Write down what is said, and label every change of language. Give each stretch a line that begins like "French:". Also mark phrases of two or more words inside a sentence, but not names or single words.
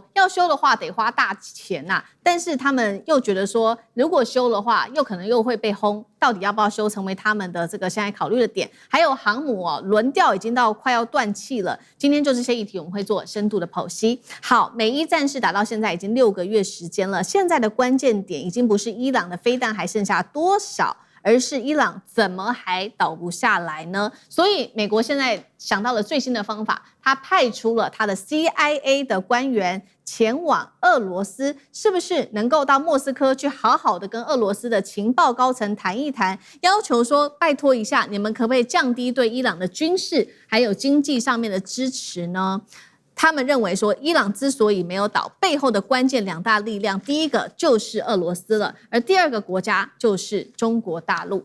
Chinese: 要修的話得花大錢吶，但是他們又覺得說，如果修的話，又可能又會被轟，到底要不要修，成為他們的這個現在考慮的點。還有航母輪調已經到快要斷氣了。今天就這些議題我們會做深度的剖析。好，美伊戰事打到現在已經6個月時間了，現在的關鍵點已經不是伊朗的飛彈還剩下多少，而是伊朗怎麼還倒不下來呢？所以美國現在想到了最新的方法，他派出了他的 CIA 的官員前往俄羅斯，是不是能夠到莫斯科去好好的跟俄羅斯的情報高層談一談，要求說拜託一下，你們可不可以降低對伊朗的軍事還有經濟上面的支持呢？他們認為說，伊朗之所以沒有倒，背後的關鍵2大力量，第一個就是俄羅斯了，而第二個國家就是中國大陸。